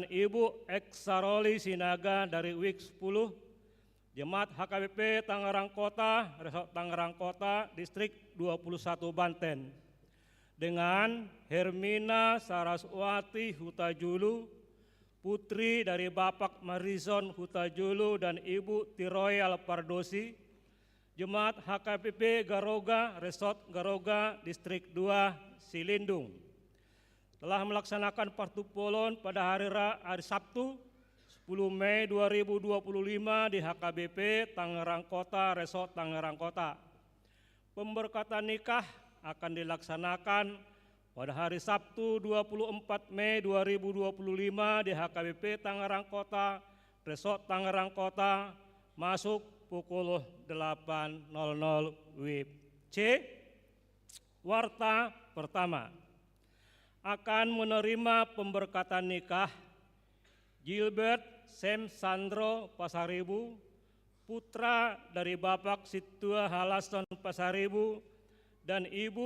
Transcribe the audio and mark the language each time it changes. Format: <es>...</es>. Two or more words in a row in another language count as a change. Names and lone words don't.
<id>Ibu Eksaroli Sinaga dari WIK 10, Jemaat HKBP Tangerang Kota, Resort Tangerang Kota, Distrik 21 Banten, dengan Hermina Saraswati Hutajulu, putri dari Bapak Marizon Hutajulu dan Ibu Tiroyal Pardosi, Jemaat HKBP Garoga, Resort Garoga, Distrik 2 Silindung, telah melaksanakan partupolon pada hari Sabtu 10 Mei 2025 di HKBP Tangerang Kota, Resort Tangerang Kota. Pemberkatan nikah akan dilaksanakan pada hari Sabtu 24 Mei 2025 di HKBP Tangerang Kota, Resort Tangerang Kota, masuk pukul 8.00 WIB. C. Warta pertama, akan menerima pemberkatan nikah Gilbert Sem Sandro Pasaribu, putra dari Bapak Situa Halason Pasaribu dan Ibu</id>